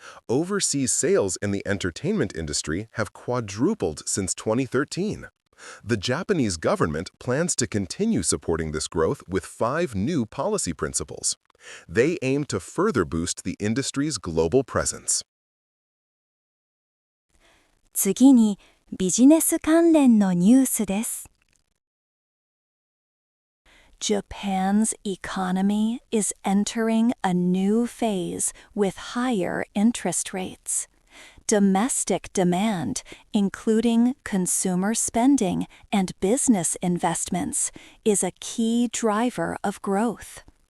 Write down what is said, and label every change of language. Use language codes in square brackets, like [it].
[en] Overseas sales in the entertainment industry have quadrupled since 2013. The Japanese government plans to continue supporting this growth with 5 new policy principles. They aim to further boost the industry's global presence. [ja] 次にビジネス関連のニュースです。 [en] Japan's economy is entering a new phase with higher interest rates. Domestic demand, including consumer spending and business investments, is a key driver of growth.